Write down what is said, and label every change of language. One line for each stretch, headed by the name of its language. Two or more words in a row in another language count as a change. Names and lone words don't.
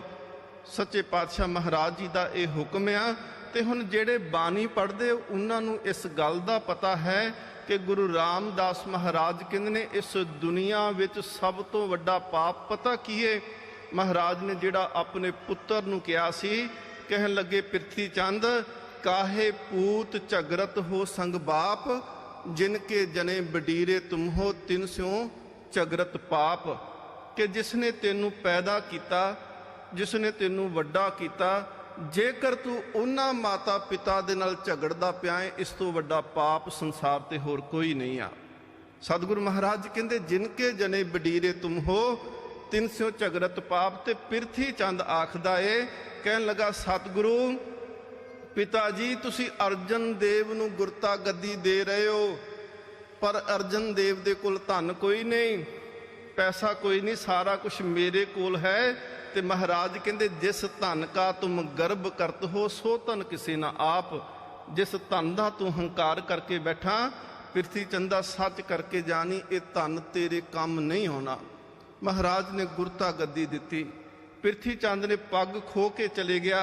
Punjabi: ਸੱਚੇ ਪਾਤਸ਼ਾਹ ਮਹਾਰਾਜ ਜੀ ਕਾ ਯਹ ਹੁਕਮ ਆ। ਤੇ ਹੁਣ ਜਿਹੜੇ ਬਾਣੀ ਪੜ੍ਹਦੇ ਉਨ੍ਹਾਂ ਨੂੰ ਇਸ ਗੱਲ ਕਾ ਪਤਾ ਹੈ ਕਿ ਗੁਰੂ ਰਾਮਦਾਸ ਮਹਾਰਾਜ ਕਹਿੰਦੇ ਨੇ ਇਸ ਦੁਨੀਆ ਵਿਚ ਸਭ ਤੋਂ ਵੱਡਾ ਪਾਪ ਪਤਾ ਕੀ ਹੈ। ਮਹਾਰਾਜ ਨੇ ਜਿਹੜਾ ਅਪਣੇ ਪੁੱਤਰ ਨੂੰ ਕਿਹਾ ਸੀ, ਕਹਿਣ ਲੱਗੇ ਪਿਰਥੀ ਚੰਦ ਕਾਹੇ ਪੂਤ ਝਗਰਤ ਹਉ ਸੰਗ ਬਾਪ, ਜਿਨਕੇ ਜਣੇ ਬਡੀਰੇ ਤੁਮ ਹਉ ਤਿਨ ਸਿਉ ਝਗਰਤ ਪਾਪ। ਕਿ ਜਿਸਨੇ ਤੈਨੂੰ ਪੈਦਾ ਕੀਤਾ, ਜਿਸਨੇ ਤੈਨੂੰ ਵੱਡਾ ਕੀਤਾ, ਜੇਕਰ ਤੂੰ ਉਨ੍ਹਾਂ ਮਾਤਾ ਪਿਤਾ ਦੇ ਨਾਲ ਝਗੜਦਾ ਪਿਆ ਹੈਂ, ਇਸ ਤੋਂ ਵੱਡਾ ਪਾਪ ਸੰਸਾਰ ਤੇ ਹੋਰ ਕੋਈ ਨਹੀਂ ਆ। ਸਤਿਗੁਰੂ ਮਹਾਰਾਜ ਕਹਿੰਦੇ ਜਿਨਕੇ ਜਣੇ ਬਡੀਰੇ ਤੁਮ ਹਉ ਤਿਨ ਸਿਉ ਝਗੜਤ ਪਾਪ। ਤੇ ਪਿਰਥੀ ਚੰਦ ਆਖਦਾ ਹੈ, ਕਹਿਣ ਲੱਗਾ ਸਤਿਗੁਰੂ ਪਿਤਾ ਜੀ ਤੁਸੀਂ ਅਰਜਨ ਦੇਵ ਨੂੰ ਗੁਰਤਾ ਗੱਦੀ ਦੇ ਰਹੇ ਹੋ, ਪਰ ਅਰਜਨ ਦੇਵ ਦੇ ਕੋਲ ਧਨ ਕੋਈ ਨਹੀਂ, ਪੈਸਾ ਕੋਈ ਨਹੀਂ, ਸਾਰਾ ਕੁਝ ਮੇਰੇ ਕੋਲ ਹੈ। ਤੇ ਮਹਾਰਾਜ ਕਹਿੰਦੇ ਜਿਸ ਧਨ ਕਾ ਤੁਮ ਗਰਭ ਕਰਤ ਹਉ ਸੋ ਧਨ ਕਿਸੀ ਨਾ ਆਪ। ਜਿਸ ਧਨ ਕਾ ਤੂੰ ਹੰਕਾਰ ਕਰਕੇ ਬੈਠਾ, ਪਿਰਥੀ ਚੰਦਾ ਸੱਚ ਕਰਕੇ ਜਾਣੀ ਏ ਧਨ ਤੇਰੇ ਕੰਮ ਨਹੀਂ ਹੋਣਾ। ਮਹਾਰਾਜ ਨੇ ਗੁਰਤਾ ਗੱਦੀ ਦਿੱਤੀ। ਪਿਰਥੀ ਚੰਦ ਨੇ ਪੱਗ ਖੋਹ ਕੇ ਚਲੇ ਗਿਆ।